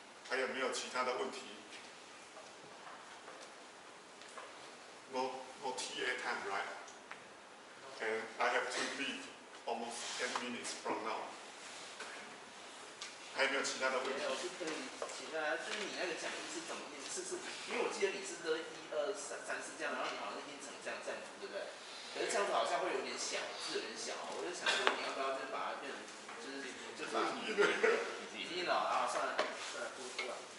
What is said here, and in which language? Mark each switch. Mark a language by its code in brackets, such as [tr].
[zh] 还有没有其他的问题 ？ [en] No TA time, right? And I have to leave almost 10 minutes from now. [zh] 还有没有其他的问题？我是可以请大家，就是你那个讲义是怎么念？因为我记得你是1、2、3是这样，然后你好像念成这样读，对不对？可是这样子好像会有点小，字有点小，我就想说你要不要就是把它变成，就把语音了啊，算了，读了。